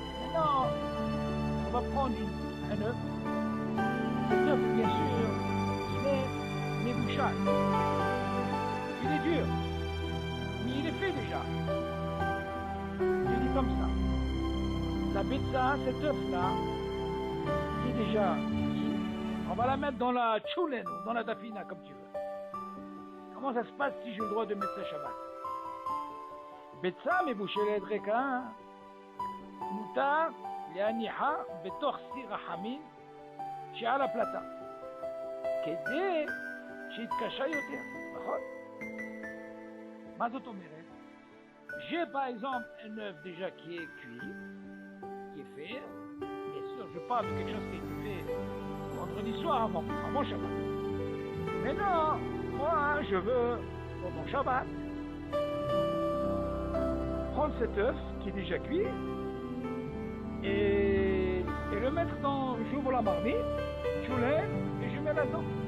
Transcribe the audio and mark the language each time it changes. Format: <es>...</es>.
<fr>Maintenant, on va prendre un œuf. Cet œuf, bien sûr, il est mébouchal. Il est dur. Mais il est fait déjà. Je dis comme ça. La betsa, cet œuf-là, qui est déjà cuit, on va la mettre dans la tchoulen, dans la dafina, comme tu veux. Comment ça se passe si j'ai le droit de mettre ça Shabbat?</fr> <he>betsa מבושלת ריקה, מותר להניחה בתוך סיר החמין שעל הפלטה, כדי שיתקשה יותר, נכון? מה זאת אומרת?</he> <fr>J'ai par exemple un œuf déjà qui est cuit, qui est fait, bien sûr je parle de quelque chose qui a été fait vendredi soir avant Shabbat. Mais non, moi je veux pour mon Shabbat prendre cet œuf qui est déjà cuit et le mettre dans, j'ouvre la marmite, je lève et je mets là-dedans.</fr>